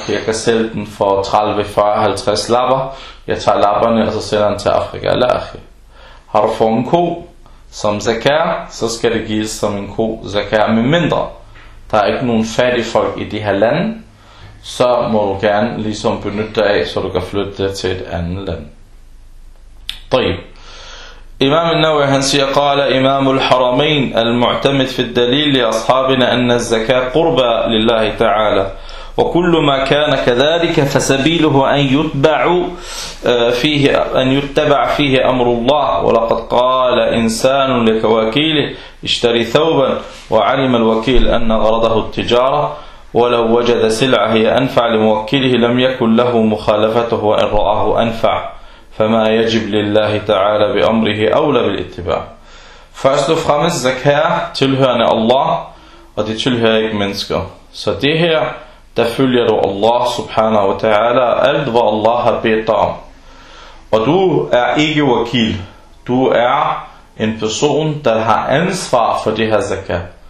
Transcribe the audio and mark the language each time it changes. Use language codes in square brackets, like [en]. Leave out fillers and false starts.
[da] Jeg kan sælge den for 30, 40, 50 lapper. Jeg tager lapperne, og så sender den til Afrika. Har du fået en ko som zakar, så skal det gives som en ko zakar. Med mindre, der er ikke nogen fattige folk i det her land, så må du gerne ligesom benytte dig af, så du kan flytte til et andet land. 3. [ar] إمام النووي هنسي قال إمام الحرمين المعتمد في الدليل لأصحابنا أن الزكاة قربى لله تعالى وكل ما كان كذلك فسبيله أن يتبع فيه أمر الله ولقد قال إنسان لكواكيله اشتري ثوبا وعلم الوكيل أن غرضه التجارة ولو وجد سلعة هي أنفع لموكله لم يكن له مخالفته وإن رآه أنفع فما يجب لله تعالى بأمره أولى بالاتباع. [da] Først og fremmest zakat tilhørende Allah, og det tilhører ikke mennesker. Så det her, der følger du Allah [ar] subhanahu wa ta'ala, [da] alt hvad Allah har bedt dig om. Og du er ikke wakil. Du er en person, der har ansvar for det her zakat.